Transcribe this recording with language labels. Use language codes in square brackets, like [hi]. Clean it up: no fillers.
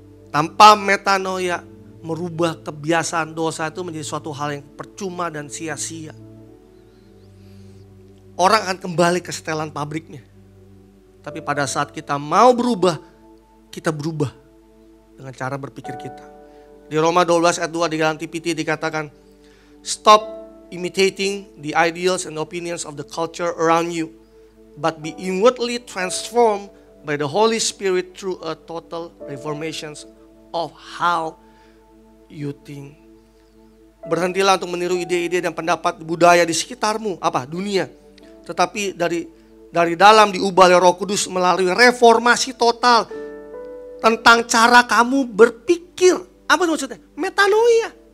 [id] Tanpa metanoia, merubah kebiasaan dosa itu menjadi suatu hal yang percuma dan sia-sia. Orang akan kembali ke setelan pabriknya. Tapi pada saat kita mau berubah, kita berubah dengan cara berpikir kita. Di Roma 12 ayat 2 di dalam TPT dikatakan, [en] stop imitating the ideals and opinions of the culture around you, but be inwardly transformed by the Holy Spirit through a total reformation of how you think. [id] Berhentilah untuk meniru ide-ide dan pendapat budaya di sekitarmu, dunia. Tetapi dari dalam diubah oleh Roh Kudus melalui reformasi total tentang cara kamu berpikir. Apa maksudnya? Metanoia.